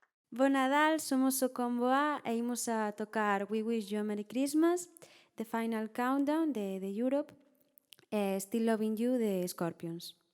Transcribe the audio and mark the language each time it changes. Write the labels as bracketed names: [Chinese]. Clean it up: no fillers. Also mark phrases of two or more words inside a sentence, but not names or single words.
[Galician] Bo Nadal, somos o Combo A e imos a tocar We Wish You a Merry Christmas, The Final Countdown de The Europe e Still Loving You de Scorpions.